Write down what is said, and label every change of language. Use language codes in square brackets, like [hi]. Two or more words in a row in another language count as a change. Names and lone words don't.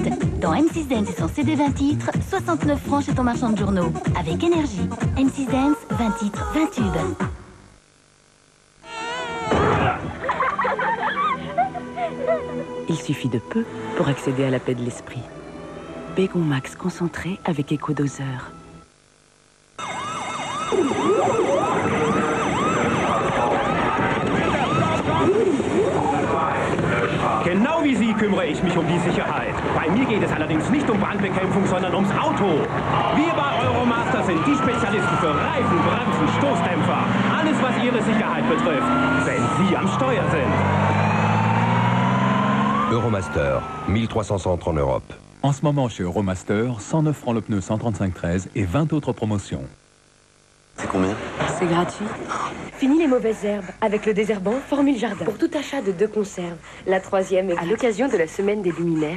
[fr] Dans M6 Dance et son CD 20 titres, 69 francs chez ton marchand de journaux. Avec énergie. M6 Dance, 20 titres, 20 tubes. Il suffit de peu pour accéder à la paix de l'esprit. Bégon Max concentré avec éco-doseur. [de] Genau wie Sie kümmere ich mich die Sicherheit. Bei mir geht es allerdings nicht Brandbekämpfung, sondern ums Auto. Wir bei Euromaster sind die Spezialisten für Reifen, Bremsen, Stoßdämpfer. Alles, was Ihre Sicherheit betrifft, wenn Sie am Steuer sind. [fr] Euromaster, 1300 centres en Europe. En ce moment chez Euromaster, 109 francs le pneu 135/13 et 20 autres promotions. C'est combien? C'est gratuit. Fini les mauvaises herbes. Avec le désherbant, Formule Jardin. Pour tout achat de 2 conserves. La 3e est à l'occasion de la semaine des luminaires.